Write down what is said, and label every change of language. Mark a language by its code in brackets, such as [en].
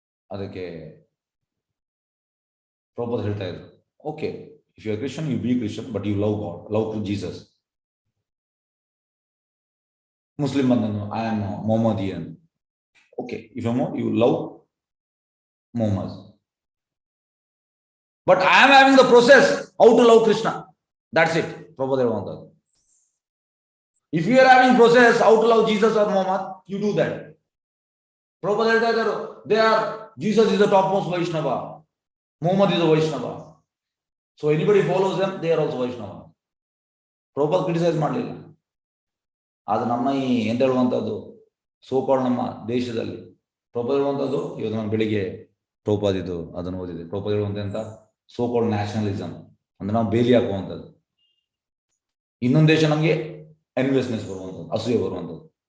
[kn] ಅದಕ್ಕೆ ಪ್ರಭುಪಾದ ಹೇಳ್ತಾ ಇದ್ರು, [en] Okay, if you are Christian, you be Christian, but you love God, love Jesus. [kn] Muslim ಬಂದನು, [en] I am Mohammedan. Okay, if you love Muhammad. But I am having the process how to love Krishna. That's it. Prabhupada wanted. If you are having process how to love Jesus or Muhammad, you do that. Prabhupada, Jesus is the topmost Vaishnava. Muhammad is a Vaishnava. So anybody follows them, they are also Vaishnava. Prabhupada criticize [kn] ಮಾಡಲಿಲ್ಲ. ಅದು ನಮ್ಮ ಈ ಎಂತ ಹೇಳುವಂಥದ್ದು so-called ನಮ್ಮ ದೇಶದಲ್ಲಿ ಪ್ರಭುಪಾದ ಹೇಳುವಂಥದ್ದು. ಇವತ್ತು ನಾನು ಬೆಳಿಗ್ಗೆ ಪ್ರಭುಪಾದಿದ್ದು ಅದನ್ನು ಓದಿದೆ. ಪ್ರಭುಪಾದ ಹೇಳುವಂತ ಸೋಕಾಲ್ ನ್ಯಾಷನಲಿಸಮ್ ಅಂದ್ರೆ ನಾವು ಬೇಲಿ ಹಾಕುವಂಥದ್ದು. ಇನ್ನೊಂದು ದೇಶ ನಮಗೆ ಎನ್ವಿಯಸ್ನೆಸ್ ಬರುವಂಥದ್ದು, ಅಸೂಯೆ ಬರುವಂಥದ್ದು.